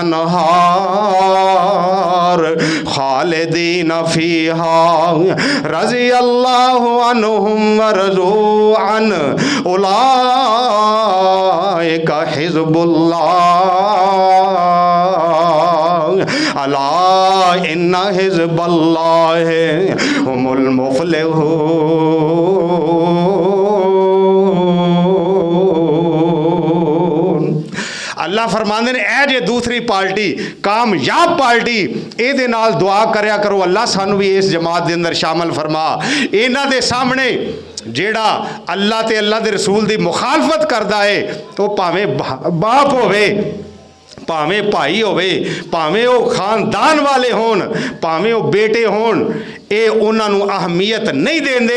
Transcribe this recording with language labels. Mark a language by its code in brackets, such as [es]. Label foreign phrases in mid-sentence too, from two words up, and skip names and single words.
[ar] الأنهار خالدين فيها رضي الله عنهم ورضوا عنه أولئك حزب الله ألا إن حزب الله هم المفلحون. [pa] اللہ فرماندے نے، اے جے دوسری پارٹی، کامیاب پارٹی، اے نال دعا کریا کرو، اللہ سانوں وی اس جماعت دے اندر شامل فرما. ایہناں دے سامنے جیہڑا اللہ تے اللہ دے رسول دی مخالفت کردا ہے، تو بھاویں باپ ہووے، بھاویں بھائی ہووے، بھاویں او خاندان والے ہون، بھاویں او بیٹے ہون، اے اوہناں نے اہمیت نہیں دیندے.